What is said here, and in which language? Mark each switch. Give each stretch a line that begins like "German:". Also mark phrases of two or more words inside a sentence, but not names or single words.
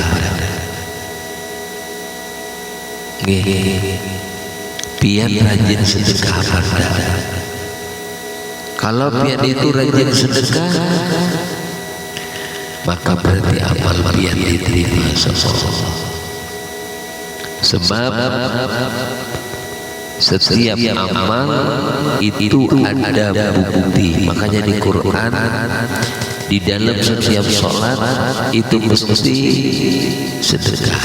Banjar: Pian rajin sedekah. Kalau pian itu rajin sedekah, maka berarti amal pian diterima Allah.
Indonesian: Sebab setiap amal itu ada bukti. Makanya di Quran di dalam setiap sholat itu mesti sedekah.